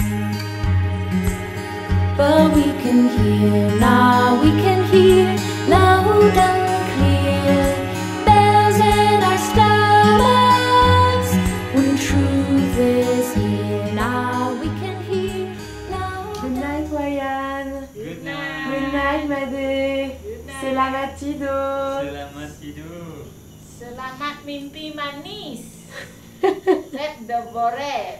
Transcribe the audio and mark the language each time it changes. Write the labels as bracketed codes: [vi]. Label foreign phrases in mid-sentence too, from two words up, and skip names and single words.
[en] but we can hear now, we can hear loud and clear, bells in our stomachs, when truth is here now, we can hear loud. Good night, Wayan. Good night. Good night, Made. [id] Selamat tidur. Selamat tidur. Selamat mimpi manis. [fr] Faites de beaux rêves.